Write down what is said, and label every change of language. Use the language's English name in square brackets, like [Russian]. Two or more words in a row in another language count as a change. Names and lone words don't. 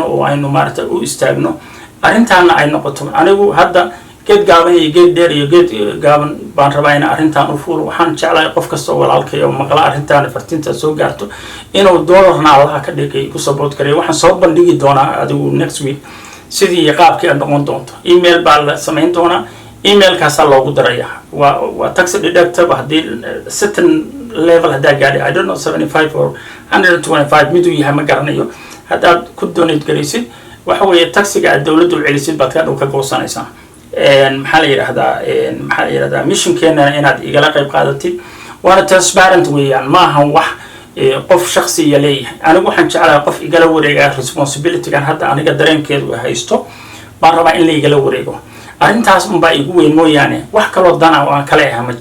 [Somali] oo aynu maartay u istaagno arrintaana ay noqoto anigu hadda geed gaaban iyo geed dheer iyo geed gaaban baan rabaa in arrintan u fuulo waxaan jeclahay qof kasta oo walaalkay oo maqla arrintan fartinta soo gaarto inuu dollarna Allah ka dhigay ku support gareeyo waxaan soo bandhigi doonaa adigu [English] next week [Somali] sidii qaabkii aan noqon doonto email baa la sameyn doonaa email-kaas loogu darayaa waa [English] tax deductible [Somali] hadii [English] certain level [Somali] hadaa gaadhay [English] I don't know 75 or 125 [Somali] miduu yahay ma garanayo hadaad ku donate garaysid waxa weeye taxiga dawladdu u celisid baad ka dhow ka goosanaysaa maxaa la yiraahdaa mission-keena inaad igala qayb qaadatid waana transparent weeyaan ma aha wax qof shakhsi leeyahay anigu waxaan jeclahay qof igala wareega responsibility-gan hadda aniga dareenkeedu haysto baan rabaa in la igala wareego arrintaas unbaa igu weyn mooyaane wax kaloo dana oo aan kale ahaa ma